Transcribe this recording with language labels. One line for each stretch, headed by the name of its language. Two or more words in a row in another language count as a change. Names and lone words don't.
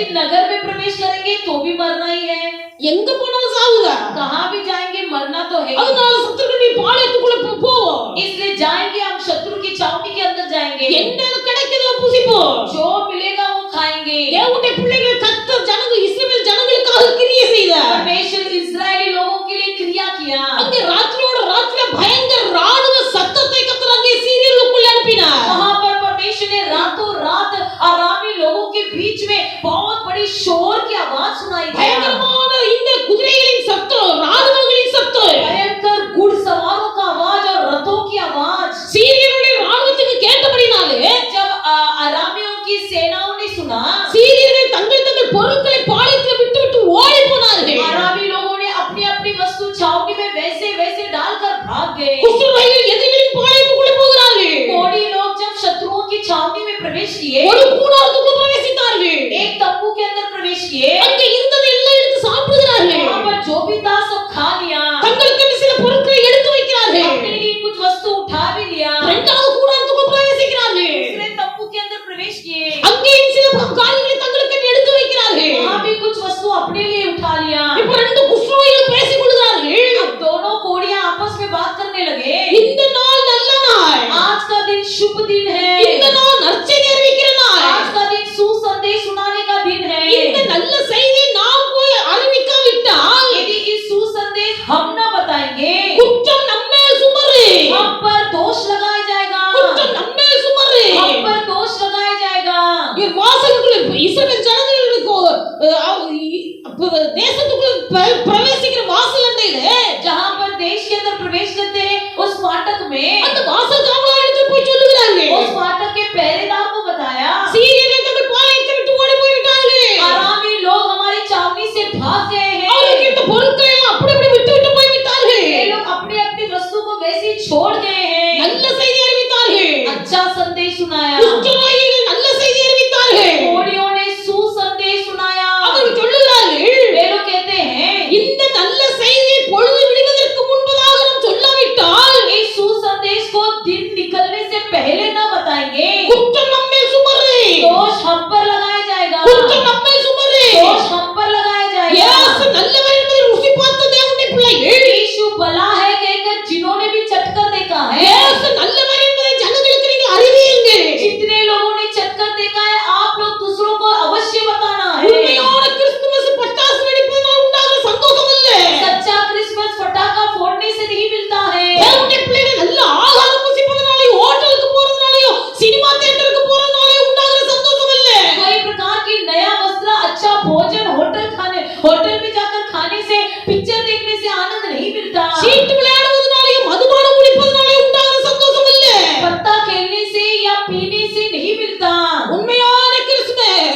Hindi: नगर में प्रवेश करेंगे तो भी मरना ही है,
Tamil: எங்க போனாலும் சாவுங்க.
Hindi: कहाँ भी जाएंगे मरना तो है।
Tamil: அதனால சத்துருக்களுடைய பாளையத்துக்குள்ள போவோம்.
Hindi: इसलिए जाएंगे हम शत्रु की छावनी के अंदर जाएंगे,
Tamil: என்ன கிடைக்குதோ புசிப்போம்.
Hindi: जो मिलेगा वो खाएंगे।
Tamil: தேவனுடைய பிள்ளைகள் கர்த்தர் ஜனங்க இஸ்ரவேல் ஜனங்களுக்காக கிரியை செய்தார்.
Hindi: परमेश्वर इस्राएली लोगों के लिए क्रिया किया।
Tamil: அங்கே ராத்திரியோட ராத்திரியா பயங்கர ராணுவ சத்தத்தை கர்த்தர் அங்கே சீரியலுக்குள்ள அனுப்பினார்.
Hindi: वहां पर परमेश्वर ने रातों रात आरामी लोगों के बीच में बहुत बड़ी शोर की आवाज सुनाई दी।
Tamil: பயங்கரமான இந்த குதிரைகளின் சத்தம், ராணுவங்களின் சத்தம்,
Hindi: भयंकर घुड़सवारों का आवाज और रथों की आवाज
Tamil: சீரியனுடைய ராணுவத்துக்கு கேட்டபடினாலே
Hindi: जब आरामियों की सेनाओं ने सुना,
Tamil: சீரியர்கள் தங்கள் தங்கள் பொருட்களை பாளையத்தில் விட்டு ஓடி போனார்கள்.
Hindi: आरामी लोगों ने अपनी अपनी वस्तु छावनी में वैसे वैसे डालकर भाग गए।
Tamil: குஷ்டரோகிகள் எதிரிகளின் பாளையத்துக்குள்ள போகிறார்கள்.
Hindi: कोड़ी लोग जब शत्रुओं की छावनी में प्रवेश किए,
Tamil: ஒரு கூடாரத்துக்குள்ள பிரவேசித்தார்கள்.
Hindi: एक तंबू के अंदर प्रवेश किए,
Tamil: அங்கே இருந்ததை எல்லாம் எடுத்து சாப்பிடுகிறார்கள்.
Hindi: वहां पर जो भी था सब खा लिया,
Tamil: தங்களுக்கு சில பொருட்களை எடுத்து வைக்கிறார்கள்.
Hindi: अपने लिए कुछ वस्तु उठा भी लिया।
Tamil: இரண்டாவது கூடாரத்துக்குள்ள பிரவேசிக்கிறார்கள்.
Hindi: दूसरे तंबू के अंदर प्रवेश किए,
Tamil: அங்கேயும் சில காரியங்களை தங்களுக்கு எடுத்து வைக்கிறார்கள்.
Hindi: वहां भी कुछ वस्तु अपने लिए उठा लिया।
Tamil: இப்ப ரெண்டு குஷ்டரோகிகள் பேசிக் கொள்கிறார்கள்.
Hindi: अब दोनों कोड़ियां आपस में बात करने लगे।
Tamil: இந்த நாள் நல்ல நாள்.
Hindi: आज का दिन शुभ दिन है,
Tamil: இந்த நாள் நற்செய்தி அறிவிக்கிற நாள்.
Hindi: आज का दिन सुसंदेश सुनाने का दिन है।
Tamil: இந்த நல்ல செய்தி நாம் போய் அறிவிக்காவிட்டால்
Hindi: यदि इस सुसंदेश हम न बताएंगे,
Tamil: குற்றம் நம்மேல் சுமரு.
Hindi: हम पर दोष लगाया जाएगा,
Tamil: குற்றம் நம்மேல் சுமரு.
Hindi: हम पर दोष लगाया जाएगा।
Tamil: இவர் வாசலுக்குள்ள இஸ்ரவேல் ஜனங்களுக்கு தேசத்துக்குள்ள பிரவேசிக்கிற வாசல் அண்டையிலே
Hindi: जहाँ पर देश के अंदर प्रवेश करते हैं उस फाटक में
Tamil: அந்த வாசல் காவலாளர்கள் போய் சொல்லுகிறார்கள்.
Hindi: उस फाटक के पहरेदार को बताया,
Tamil: சீரியர்கள் தங்கள் பாளையத்தை விட்டு ஓடி போய்விட்டார்கள்.
Hindi: आरामी लोग हमारी छावनी से भाग गए हैं।
Tamil: அவர்களுக்கு இந்த பொருட்களை எல்லாம் அப்படி அப்படி விட்டு போய்விட்டார்கள்.
Hindi: ये लोग अपनी अपनी वस्तु को वैसे ही छोड़ गए हैं।
Tamil: நல்ல செய்தி அறிவித்தார்கள்.
Hindi: अच्छा संदेश सुनाया,
Tamil: குஷ்டரோகிகள் நல்ல செய்தி அறிவித்தார்கள்.
Hindi: कोड़ियों ने सुसंदेश सुनाया।
Tamil: அவர்கள் சொல்லுகிறார்கள்,
Hindi: वे लोग कहते हैं,
Tamil: இந்த நல்ல செய்தி பொழுது விடுவதற்கு முன்பதாக நாம் சொல்லாவிட்டால்
Hindi: इस सुसंदेश को दिन निकलने से पहले न बताएंगे,
Tamil: குற்றம் நம்மேல் சுமரு.
Hindi: दोष हम पर लगाया जाएगा,
Tamil: குற்றம் நம்மேல் சுமரு.
Hindi: दोष हम पर लगाया जाएगा।
Tamil: இயேசு நல்லவர் என்பதை ருசி பார்த்த தேவனுடைய பிள்ளைகள்,
Hindi: यीशु भला है कहकर जिन्होंने भी चटकर देखा है,
Tamil: இயேசு நல்லவர் என்பதை ஜனங்களுக்கு நீங்கள் அறிவியுங்கள்.
Hindi: जितने लोगों ने चटकर देखा है आप लोग दूसरों को अवश्य बताना है।
Tamil: உண்மையான கிறிஸ்துமஸ் பட்டாசு வெடிப்பதனால் உண்டாகிற சந்தோஷம் அல்ல.
Hindi: सच्चा क्रिसमस फटाका फोड़ने से नहीं मिलता है।
Tamil: தேவனுடைய பிள்ளைகள் நல்ல ஆகாரம் புசிப்பதனாலயோ ஹோட்டலுக்கு போறதுனாலயோ
English: cinema theatre
Tamil: போறதுனாலயோ உண்டாகிற சந்தோஷம் அல்ல.
Hindi: कोई प्रकार की नया वस्त्र, अच्छा भोजन, होटल में जाकर खाने से, पिक्चर देखने से आनंद नहीं मिलता।
Tamil: சீட்டு விளையாடுவதனாலயோ மதுபானம் குடிப்பதனாலயோ உண்டாகிற சந்தோஷம் அல்ல.
Hindi: पत्ता खेलने से या पीने से नहीं मिलता।
Tamil: உண்மையான கிறிஸ்துமஸ்